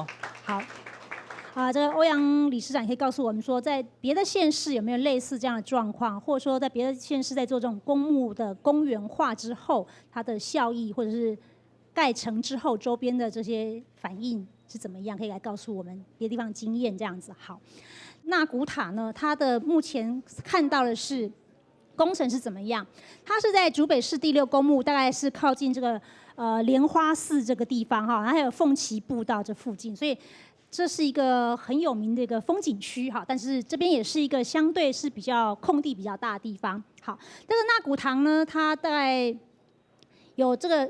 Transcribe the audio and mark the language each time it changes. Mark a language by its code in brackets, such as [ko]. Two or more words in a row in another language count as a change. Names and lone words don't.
[zh] 好，這個歐陽理事長也可以告訴我們說，在別的縣市有沒有類似這樣的狀況，或者說在別的縣市在做這種公墓的公園化之後，它的效益或者是蓋成之後，周邊的這些反應是怎麼樣？可以來告訴我們別的地方經驗這樣子。好，納古塔呢，它的目前看到的是工程是怎麼樣？它是在竹北市第6公墓，大概是靠近這個蓮花寺這個地方哈，還有鳳岐步道這附近，所以這是一個很有名的一個風景區哈。但是這邊也是一個相對是比較空地比較大的地方。好，這個納古堂呢，它大概有這個。